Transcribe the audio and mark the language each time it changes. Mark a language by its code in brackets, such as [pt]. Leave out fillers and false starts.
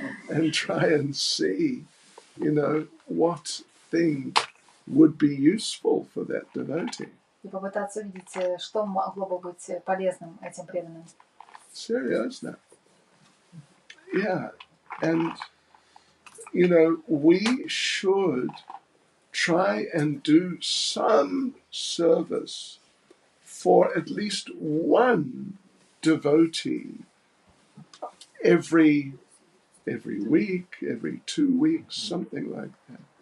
[en] And try and see, what thing would be useful for that devotee. [ru] И попытаться увидеть, что могло бы быть полезным этим преданным. [en] Seriously. Yeah. And, we should try and do some service for at least one devotee every week, every 2 weeks, something like that.